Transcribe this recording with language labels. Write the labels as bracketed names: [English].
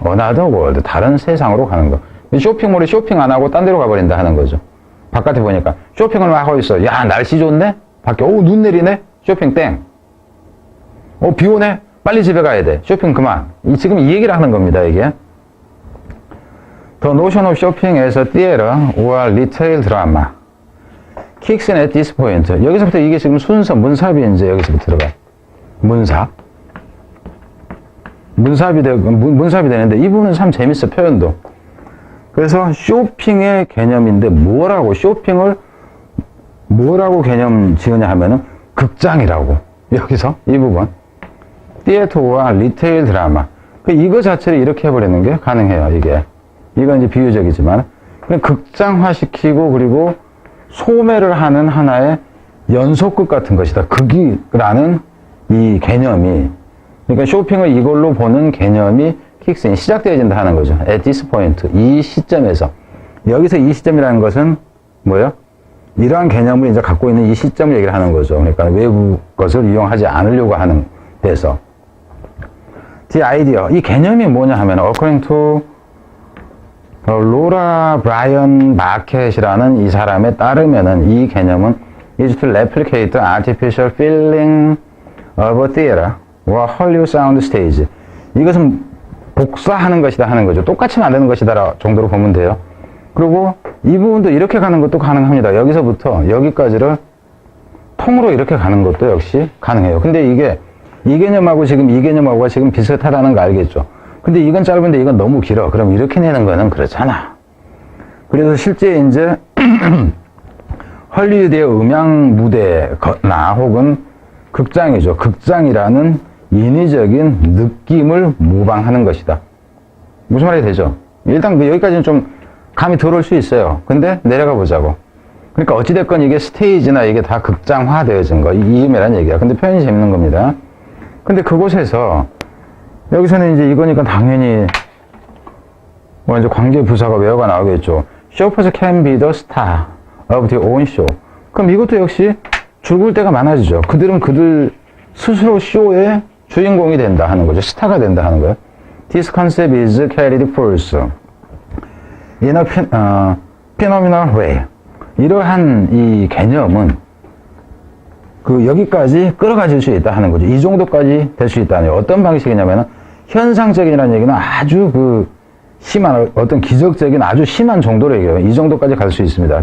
[English] another world [Korean] 다른 세상으로 가는 거. 쇼핑몰에 쇼핑 안 하고 딴 데로 가버린다 하는 거죠. 바깥에 보니까 쇼핑을 하고 있어. 야 날씨 좋네. 밖에 눈 내리네. 쇼핑 땡. 비 오네. 빨리 집에 가야 돼. 쇼핑 그만. 지금 이 얘기를 하는 겁니다, 이게. [English] The notion of shopping as a theater or retail drama kicks in at this point. [Korean] 여기서부터 이게 지금 순서, 문삽이 이제 여기서부터 들어가요. 문삽이 되는데 이 부분은 참 재밌어, 표현도. 그래서 쇼핑의 개념인데 쇼핑을 뭐라고 개념 지으냐 하면은 극장이라고. 여기서 이 부분. 티에터와 리테일 드라마. 이거 자체를 이렇게 해버리는 게 가능해요, 이게. 이건 이제 비유적이지만. 그냥 극장화시키고, 그리고 소매를 하는 하나의 연속극 같은 것이다. 극이라는 이 개념이. 그러니까 쇼핑을 이걸로 보는 개념이 킥스인, 시작되어진다 하는 거죠. [English] at this point. [Korean] 이 시점에서. 여기서 이 시점이라는 것은 뭐예요? 이러한 개념을 이제 갖고 있는 이 시점을 얘기를 하는 거죠. 그러니까 외부 것을 이용하지 않으려고 하는 데서. [English] The idea. [Korean] 이 개념이 뭐냐 하면, [English] according to [Korean] 로라 브라이언 마켓이라는 이 사람에 따르면은 이 개념은 [English] is to replicate the artificial feeling of a theater or Hollywood sound stage. [Korean] 이것은 복사하는 것이다 하는 거죠. 똑같이 만드는 것이다 정도로 보면 돼요. 그리고 이 부분도 이렇게 가는 것도 가능합니다. 여기서부터 여기까지를 통으로 이렇게 가는 것도 역시 가능해요. 근데 이게 이 개념하고 지금 이 개념하고가 지금 비슷하다는 거 알겠죠? 근데 이건 짧은데 이건 너무 길어. 그럼 이렇게 내는 거는 그렇잖아. 그래서 실제 이제 헐리우드의 음향 무대나 혹은 극장이죠. 극장이라는 인위적인 느낌을 모방하는 것이다. 무슨 말이 되죠? 일단 여기까지는 좀 감이 들어올 수 있어요. 근데 내려가 보자고. 그러니까 어찌됐건 이게 스테이지나 이게 다 극장화되어진 거, 이 의미란 얘기야. 근데 표현이 재밌는 겁니다. 근데 그곳에서, 여기서는 이제 이거니까 당연히, 이제 관계 부사가 외어가 나오겠죠. [English] Shoppers can be the star of their own show. [Korean] 그럼 이것도 역시 줄글 때가 많아지죠. 그들은 그들 스스로 쇼의 주인공이 된다 하는 거죠. 스타가 된다 하는 거예요. [English] This concept is carried forth in a phenomenal way. [Korean] 이러한 이 개념은 여기까지 끌어가질 수 있다 하는 거죠. 이 정도까지 될 수 있다는 거예요. 어떤 방식이냐면은 현상적이라는 얘기는 아주 심한 어떤 기적적인 아주 심한 정도로 얘기해요. 이 정도까지 갈 수 있습니다.